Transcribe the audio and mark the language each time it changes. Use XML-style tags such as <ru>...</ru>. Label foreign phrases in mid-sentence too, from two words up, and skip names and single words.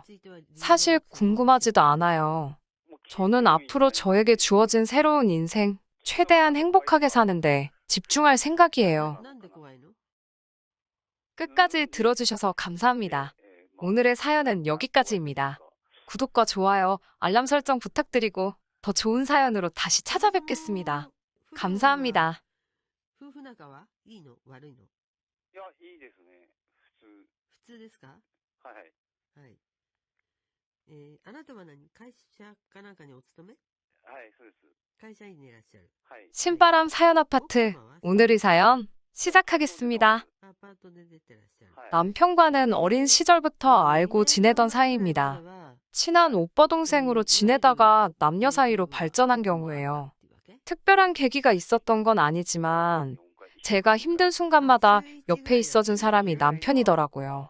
<ko>사실 궁금하지도 않아요. 저는 앞으로 저에게 주어진 새로운 인생, 최대한 행복하게 사는데 집중할 생각이에요. 끝까지 들어주셔서 감사합니다. 오늘의 사연은 여기까지입니다. 구독과 좋아요, 알람 설정 부탁드리고 더 좋은 사연으로 다시 찾아뵙겠습니다. 감사합니다.</ko> <ja>夫婦仲はいいの悪いの？いや、いいですね。普通ですか？はい。はい。あなたは会社かなんかにお勤め？はい、そうです。会社員でいらっしゃる。はい。</ja> <ko>신바람 사연 아파트, 오늘의 사연 시작하겠습니다.</ko> <ja>アパートで出てらっしゃる。</ja> <ko>남편과는 어린 시절부터 알고 지내던 사이입니다. 친한 오빠 동생으로 지내다가 남녀 사이로 발전한 경우예요. 특별한 계기가 있었던 건 아니지만 제가 힘든 순간마다 옆에 있어준 사람이 남편이더라고요.</ko>